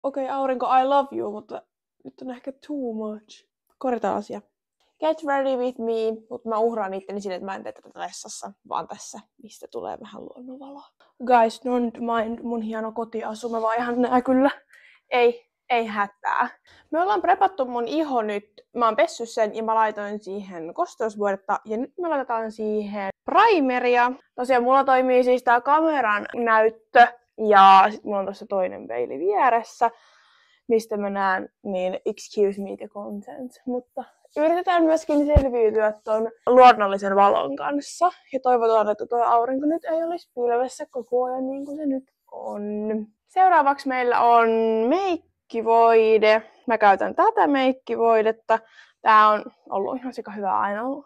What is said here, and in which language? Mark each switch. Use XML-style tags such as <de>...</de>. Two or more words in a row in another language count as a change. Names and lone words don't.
<fi>Okei, aurinko,</fi> <en>I love you,</en> <fi>mutta nyt on ehkä</fi> <en>too much.</en> <fi>Korjataan asia.</fi> <en>Get ready with me,</en> <fi>mutta mä uhraan itteni sille, että mä en tee tätä vessassa, vaan tässä, mistä tulee vähän luonnonvaloa.</fi> <en>Guys, don't mind</en> <fi>mun hieno kotiasu, mä vaan ihan nää kyllä. Ei hätää. Me ollaan prepattu mun iho nyt. Mä oon pessyt sen ja mä laitoin siihen kosteusvuodetta ja nyt me laitetaan siihen primeria. Tosiaan mulla toimii siis tää kameran näyttö ja sit mulla on tossa toinen peili vieressä, mistä mä näen, niin</fi> <en>excuse me the content.</en> <fi>Mutta yritetään myöskin selviytyä ton luonnollisen valon kanssa ja toivotaan, että tuo aurinko nyt ei olisi pilvessä koko ajan niin kuin se nyt on. Seuraavaksi meillä on meikkivoide. Mä käytän tätä meikkivoidetta. Tää on ollut ihan sika hyvä aina.</fi>